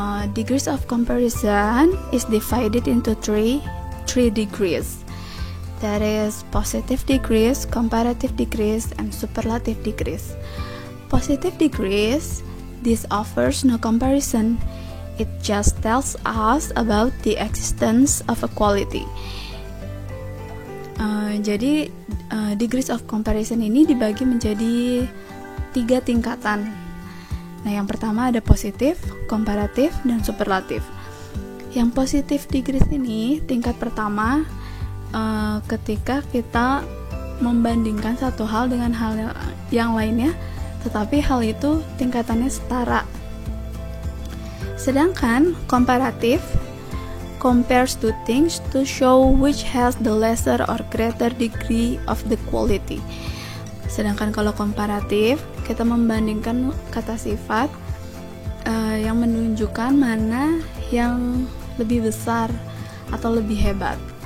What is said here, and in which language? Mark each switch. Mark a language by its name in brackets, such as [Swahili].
[English] Degrees of comparison is divided into three degrees. That is positive degrees, comparative degrees, and superlative degrees. Positive degrees, this offers no comparison. It just tells us about the existence of a quality. [Indonesian] Jadi degrees of comparison ini dibagi menjadi 3 tingkatan. Nah, yang pertama ada positif, komparatif, dan superlatif. Yang positif degrees ini tingkat pertama ketika kita membandingkan satu hal dengan hal yang lainnya, tetapi hal itu tingkatannya setara. Sedangkan komparatif [English] compares two things to show which has the lesser or greater degree of the quality. [Indonesian] Sedangkan kalau komparatif, kita membandingkan kata sifat yang menunjukkan mana yang lebih besar atau lebih hebat.